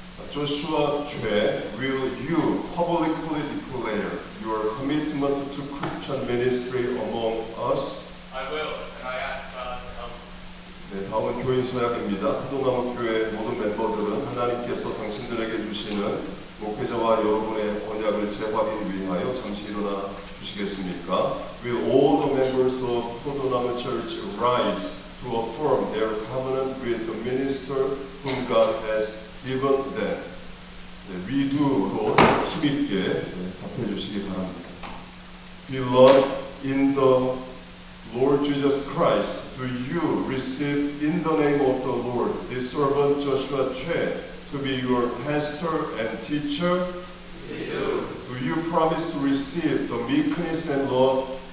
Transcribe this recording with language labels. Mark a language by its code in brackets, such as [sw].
[en] Joshua Choi, will you publicly declare your commitment to Christian ministry among us? I will, and I ask God to help me. [ko] 네, 다음은 교인 서약입니다. 포도나무 교회 모든 멤버들은 하나님께서 당신들에게 주시는 목회자와 여러분의 언약을 재확인 위하여 잠시 일어나 주시겠습니까? [en] Will all the members of 포도나무 Church rise to affirm their covenant with the minister whom God has given them? [ko] 네, [en] we do [ko] 로 힘있게 답해 주시기 바랍니다. [en] Beloved in the Lord Jesus Christ, do you receive in the name of the Lord this servant Joshua Choi to be your pastor and teacher? We do. Do you promise to receive the meekness and love